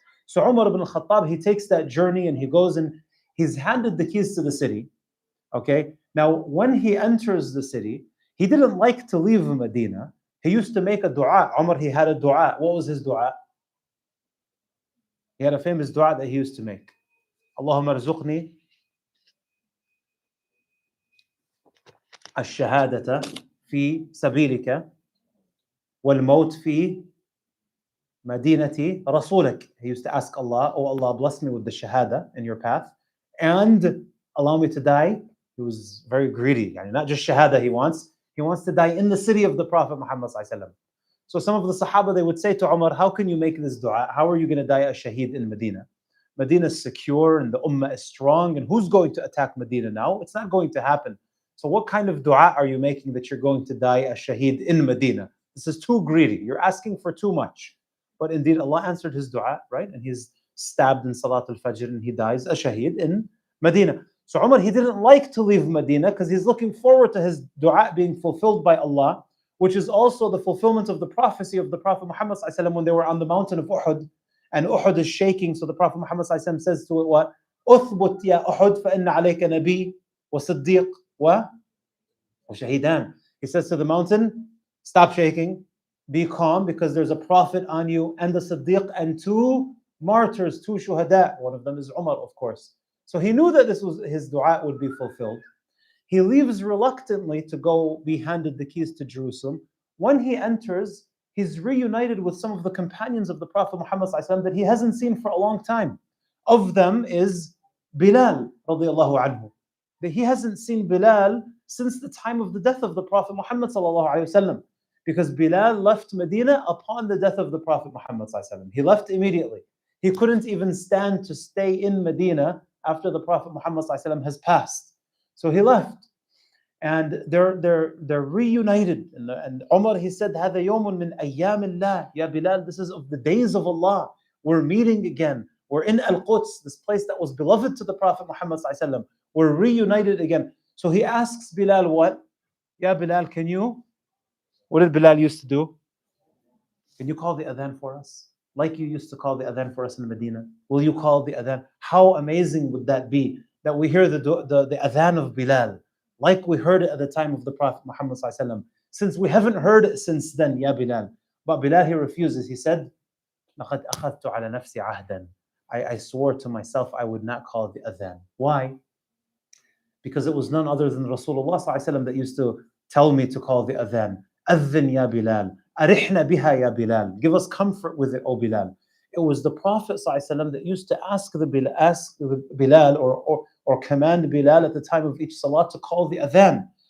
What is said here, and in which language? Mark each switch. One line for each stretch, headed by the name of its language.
English: So Umar ibn al-Khattab, he takes that journey and he goes and he's handed the keys to the city. Okay. Now, when he enters the city, he didn't like to leave Medina. He used to make a dua. Umar, he had a dua. What was his dua? He had a famous dua that he used to make.
Arabic: Allahumma arzuqni الشهادة في سبيلك والموت في مدينة رسولك.
English: He used to ask Allah, oh Allah, bless me with the shahada in your path and allow me to die. He was very greedy. Not just shahada he wants to die in the city of the Prophet Muhammad sallallahu alaihi wasallam. So some of the Sahaba, they would say to Umar, how can you make this dua? How are you going to die a shaheed in Medina? Medina is secure and the ummah is strong, and who's going to attack Medina now? It's not going to happen. So what kind of dua are you making that you're going to die a shaheed in Medina? This is too greedy. You're asking for too much. But indeed, Allah answered his dua, right? And he's stabbed in Salat al-Fajr and he dies a shaheed in Medina. So Umar, he didn't like to leave Medina because he's looking forward to his dua being fulfilled by Allah, which is also the fulfillment of the prophecy of the Prophet Muhammad ﷺ when they were on the mountain of Uhud, and Uhud is shaking. So the Prophet Muhammad ﷺ says to it, what?
Arabic: أثبت يا أحد فإن عليك نبي وصديق وشهيدان.
English: He says to the mountain, stop shaking, be calm, because there's a prophet on you, and the Siddiq, and two martyrs, two shuhada. One of them is Umar, of course. So he knew that this was his dua would be fulfilled. He leaves reluctantly to go be handed the keys to Jerusalem. When he enters, he's reunited with some of the companions of the Prophet Muhammad ﷺ that he hasn't seen for a long time. Of them is Bilal radiallahu anhu. That he hasn't seen Bilal since the time of the death of the Prophet Muhammad ﷺ, because Bilal left Medina upon the death of the Prophet Muhammad ﷺ. He left immediately. He couldn't even stand to stay in Medina after the Prophet Muhammad ﷺ has passed. So he left, and they're reunited. And Umar, he said,
Arabic: هذا يوم من أيام الله.
English: Ya Bilal, this is of the days of Allah. We're meeting again. We're in Al-Quds, this place that was beloved to the Prophet Muhammad ﷺ. We're reunited again. So he asks Bilal what? Ya Bilal, what did Bilal used to do? Can you call the adhan for us? Like you used to call the adhan for us in Medina. Will you call the adhan? How amazing would that be? That we hear the adhan of Bilal, like we heard it at the time of the Prophet Muhammad ﷺ. Since we haven't heard it since then, Ya Bilal. But Bilal, he refuses. He said,
Arabic: لَقَدْ أَخَذْتُ عَلَى نَفْسِي عَهْدًا.
English: I swore to myself I would not call the adhan. Why? Because it was none other than Rasulullah ﷺ that used to tell me to call the adhan.
Arabic: Adhan ya Bilal. Arihna biha ya Bilal.
English: Give us comfort with it, O Bilal. It was the Prophet ﷺ that used to ask Bilal or command Bilal at the time of each salat to call the adhan.